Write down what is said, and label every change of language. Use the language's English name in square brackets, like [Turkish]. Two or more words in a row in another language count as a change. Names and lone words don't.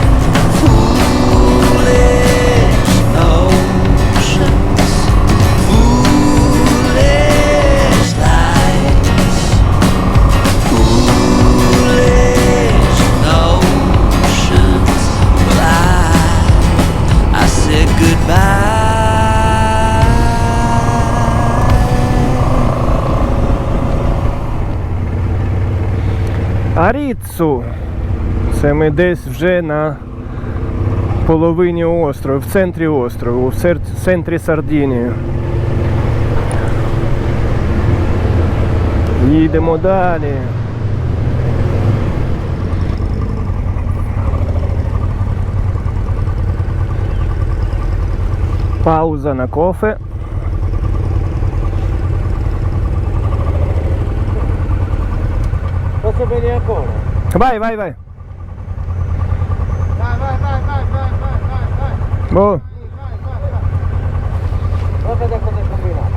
[English] Foolish notions, foolish lies. Foolish notions, but I said goodbye. [Ukrainian] Аріцу. Це ми десь вже на половині острову, в центрі острову, в центрі Сардинії. Їдемо далі. Пауза на кофе. [Italian] Posso venire ancora? Vai, vai, vai. Vai, vai, vai, vai, vai, vai, vai, vai. Boh. Vai, vai, vai. Guarda da cosa è combinato.